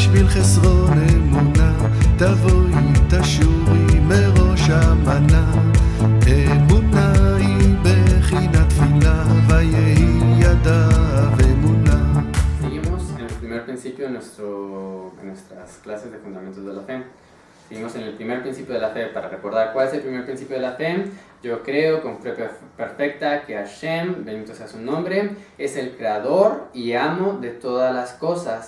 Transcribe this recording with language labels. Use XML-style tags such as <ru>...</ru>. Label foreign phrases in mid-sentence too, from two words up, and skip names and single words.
<he>חסרון אמונה, תבואי תשורי מראש המנה. אמונה היא בחינת תפילה, ויהי ידיו אמונה.</he> <es>Seguimos en el primer principio en nuestras clases de fundamentos de la fe. Seguimos en el primer principio de la fe. Para recordar cuál es el primer principio de la fe, yo creo con fe perfecta que Hashem, bendito sea su nombre, es el creador y amo de todas las cosas.</es>